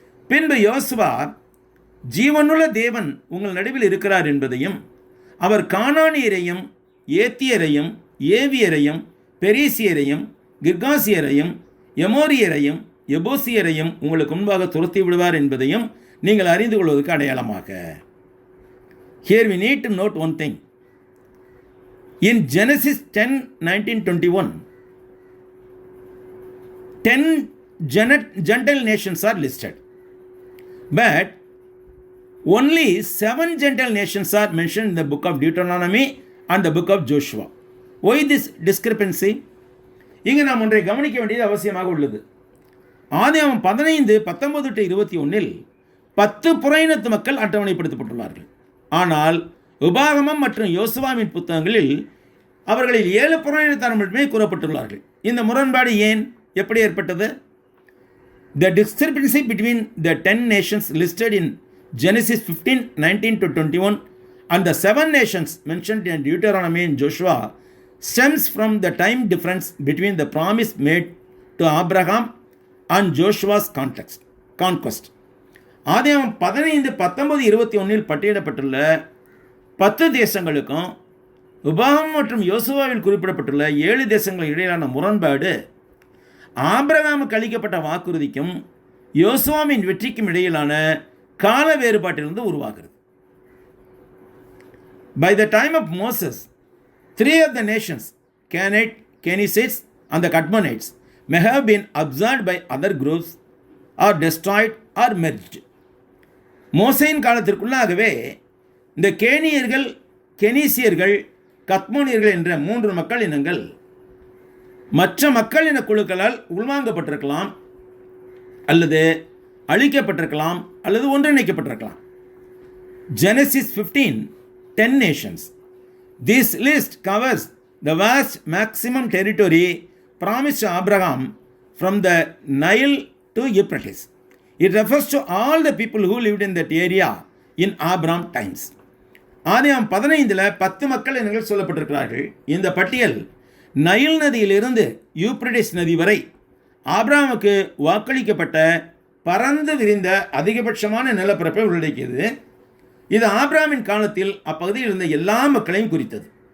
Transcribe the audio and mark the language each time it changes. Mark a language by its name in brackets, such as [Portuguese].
[Tamil] பின்பு யோசுவா ஜீவனுள்ள தேவன் உங்கள் நடுவில் இருக்கிறார் என்பதையும், அவர் கானானியரையும் ஏத்தியரையும் ஏவியரையும் பெரிசியரையும் கிர்காசியரையும் எமோரியரையும் எபூசியரையும் உங்களுக்கு முன்பாக துரத்தி விடுவார் என்பதையும் நீங்கள் அறிந்து கொள்வதற்கு அடையாளமாக. [English] Here we need to note one thing. In Genesis 10:19-21, 10 Gentile nations are listed. But only 7 Gentile nations are mentioned in the book of Deuteronomy and the book of Joshua. Why this discrepancy? [Tamil] இங்கு நாம் ஒன்றை கவனிக்க வேண்டியது அவசியமாக உள்ளது. ஆதியாகமம் 15:19-21 10 புறையினத்து மக்கள் அட்டவணைப்படுத்தப்பட்டுள்ளார்கள். ஆனால் உபாகமம் மற்றும் யோசுவாவின் புத்தகங்களில் அவர்களில் 7 புறையினத்தார் மட்டுமே கூறப்பட்டுள்ளார்கள். இந்த முரண்பாடு ஏன், எப்படி ஏற்பட்டது? [English] The discrepancy between the 10 nations listed in Genesis 15:19-21 and the 7 nations mentioned in Deuteronomy and Joshua stems from the time difference between the promise made to Abraham and Joshua's conquest. [Tamil] ஆதியாகமம் 15:19-21 பட்டியலிடப்பட்டுள்ள 10 தேசங்களுக்கும் உபாகமம் மற்றும் யோசுவாவில் குறிப்பிடப்பட்டுள்ள 7 தேசங்களுக்கு இடையிலான முரண்பாடு ஆபிரகாமுக்கு அளிக்கப்பட்ட வாக்குறுதிக்கும் யோசுவாவின் வெற்றிக்கும் இடையிலான கால வேறுபாட்டிலிருந்து உருவாகிறது. [English] By the time of Moses, 3 of the nations, Canaanite, Kenizzites and the Kadmonites, may have been absorbed by other groups or destroyed or merged. [Tamil] மோசேயின் காலத்திற்குள்ளாகவே இந்த கேனியர்கள், கெனீசியர்கள், கத்மோனியர்கள் என்ற 3 மக்கள் இனங்கள் மற்ற மக்கள் இன குழுக்களால் உள்வாங்கப்பட்டிருக்கலாம், அல்லது அழிக்கப்பட்டிருக்கலாம், அல்லது ஒன்றிணைக்கப்பட்டிருக்கலாம். [English] Genesis 15, 10 nations. This list covers the vast maximum territory promised to Abraham from the Nile to Euphrates. It refers to all the people who lived in that area in Abraham times. [Tamil] ஆதியாகமம் 15 10 மக்கள் இனங்கள் சொல்லப்பட்டிருக்கிறார்கள். இந்த பட்டியல் Nile நதியிலிருந்து Euphrates நதி வரை ஆபிரகாமுக்கு வாக்களிக்கப்பட்ட பரந்து விரிந்த அதிகபட்சமான நிலப்பரப்பை உள்ளடக்கியது. இது ஆபிரகாமின் காலத்தில் அப்பகுதியில் இருந்த எல்லா மக்களையும் குறித்தது.